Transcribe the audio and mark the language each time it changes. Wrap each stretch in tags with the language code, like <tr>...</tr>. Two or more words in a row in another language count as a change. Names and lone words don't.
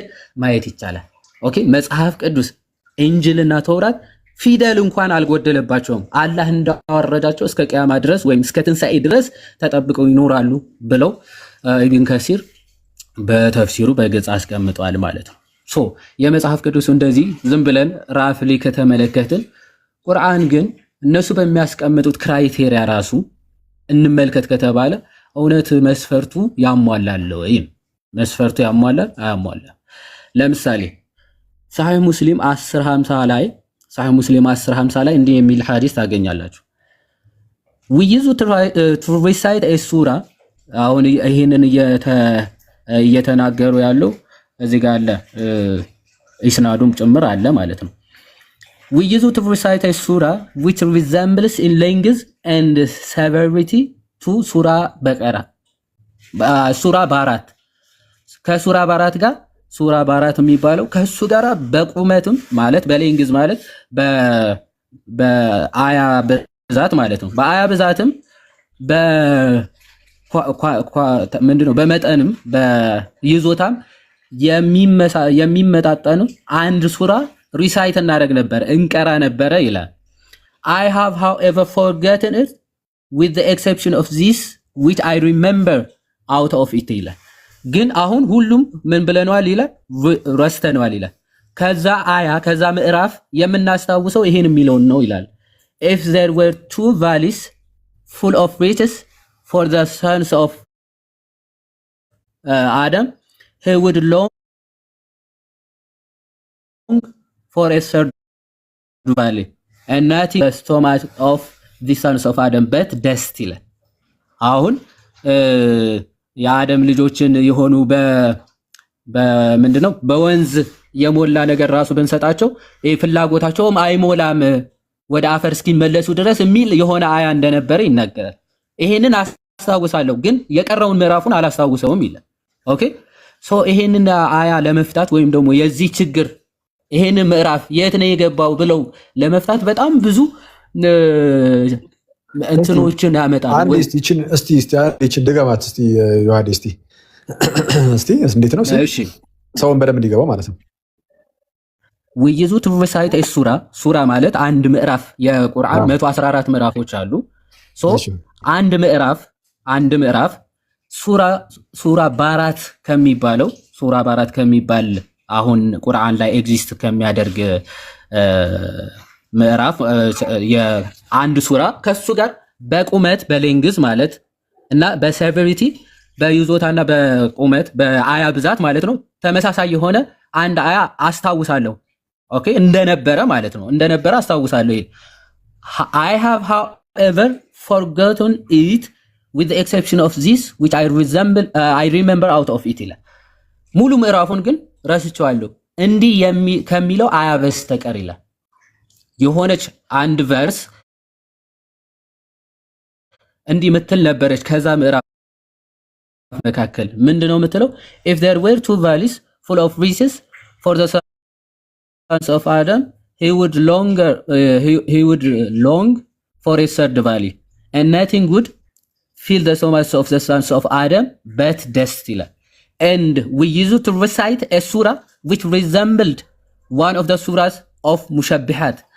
<am>ማየት ይቻላል። ኦኬ መጽሐፍ ቅዱስ ኢንጂልና ተውራት ፊደል እንኳን አልጎደለባቸውም። አላህ እንዳወረዳቸው እስከ ቂያማ ድረስ ወይም እስከ ትንሣኤ ድረስ ተጠብቀው ይኖራሉ ብለው ኢብን ከሲር በተፍሲሩ በግልጽ አስቀምጠዋል ማለት ነው። ሶ የመጽሐፍ ቅዱስ እንደዚህ ዝም ብለን ራፍሊ ከተመለከትን ቁርአን ግን እነሱ በሚያስቀምጡት ክራይቴሪያ ራሱ እንመልከት ከተባለ እውነት መስፈርቱ ያሟላል ወይ? መስፈርቱ ያሟላል አያሟላም? ለምሳሌ ሰሒህ ሙስሊም 1050 ላይ እንዲህ የሚል ሐዲስ ታገኛላችሁ።</am> <en>we use to recite a surah</en> <am>አሁን ይሄንን እየተናገሩ ያለው እዚህ ጋር አለ ኢስናዱም ጭምር አለ ማለት ነው።</am> <en>we use to recite a surah which resembles in length and severity to surah</en> <am>በቀራ ሱራ ባራት ከሱራ ባራት ጋር ሱራ ባራት የሚባለው ከሱ ጋራ በቁመትም ማለት በሌንግዝ ማለት በአያ ብዛት ማለት ነው። በአያ ብዛትም ምንድነው በመጠንም በይዞታም የሚመጣጠኑ አንድ ሱራ ሪሳይት እናደርግ ነበር እንቀራ ነበረ ይላል።</am> <en>I have however forgotten it with the exception of this which I remember out of it</en> <am>ይላል። ግን አሁን ሁሉም ምን ብለናል ይላል ረስተናል ይላል። ከዛ አያ ከዛ ምዕራፍ የምናስታውሰው ይሄን የሚለውን ነው ይላል።</am> <en>if there were two valleys full of riches for the sons of Adam he would long for a third valley and not the stomach of the sons of Adam but dust</en> <am>ይላል። አሁን የአደም ልጆችን የሆኑ በምንድነው በወንዝ የሞላ ነገር ራሱ ብንሰጣቸው ፍላጎታቸውም አይሞላም ወደ አፈር እስኪመለሱ ድረስ የሚል የሆነ አያ እንደነበረ ይናገራል። ይሄንን አስታውሳለሁ ግን የቀረውን ምዕራፉን አላስታውሰውም ይላል። ኦኬ ሶ ይሄንን አያ ለመፍታት ወይም ደግሞ የዚህ ችግር ይሄንን ምዕራፍ የት ነው የገባው ብለው ለመፍታት በጣም ብዙ እንትኖችን ያመጣሉ። እስቲ ድገማት እስቲ ዮሐዴ እስቲ እንዴት ነው ሰውን በደንብ እንዲገባው ማለት ነው።</am> <en>we use to recite a</en> <am>ሱራ ማለት አንድ ምዕራፍ የቁርአን 114 ምዕራፎች አሉ። ሶ አንድ ምዕራፍ ሱራ ባራት ከሚባል አሁን ቁርአን ላይ ኤግዚስት ከሚያደርግ ምዕራፍ የአንድ ሱራ ከሱ ጋር በቁመት በሌንግዝ ማለት እና በሴቨሪቲ በይዞታና በቁመት በአያ ብዛት ማለት ነው ተመሳሳይ የሆነ አንድ አያ አስታውሳለሁ። ኦኬ እንደነበረ ማለት ነው እንደነበረ አስታውሳለሁ። ይሄ</am> <en>I have however forgotten it with the exception of this which I remember out of it</en> <am>ይላል። ሙሉ ምዕራፉን ግን ረስቼዋለሁ እንዲህ ከሚለው አያ በስተቀር ይላል። የሆነች አንድ ቨርስ እንዲህ ምትል ነበረች ከዛ ምዕራፍ መካከል ምንድነው የምትለው?</am> <en>if there were two valleys full of reeds for the sons of Adam he would long for a third valley and nothing would fill the stomachs of the sons of Adam but dust ይላል። and we used to recite a surah which resembled one of the surahs of mushabbihat</en>